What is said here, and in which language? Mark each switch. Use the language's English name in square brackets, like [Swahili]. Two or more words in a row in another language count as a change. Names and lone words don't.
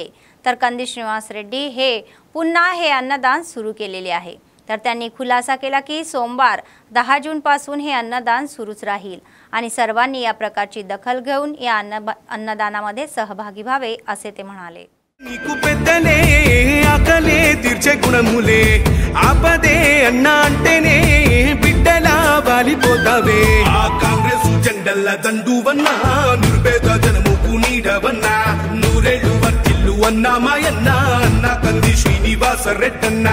[Marathi] तर कंदी श्रीनिवास रेड्डी हे पुन्हा हे अन्नदान सुरू केलेले आहे. तर त्यांनी खुलासा केला की सोमवार 10 जून पासून हे अन्नदान सुरूच राहील आणि सर्वांनी या प्रकारची दखल घेऊन या अन्नदानामध्ये सहभागी व्हावे असे ते म्हणाले. [Telugu] తీర్చే గుణములే ఆపదే అన్న అంటేనే బిడ్డలా వాలిపోతావే. ఆ కాంగ్రెస్ జెండల్ల దండువన్నా నిర్భేద జనముకు నీడవన్నా నూరేళ్ళు వర్తిల్లు అన్నా మాయన్నా అన్న కంది శ్రీనివాస రెడ్డన్నా.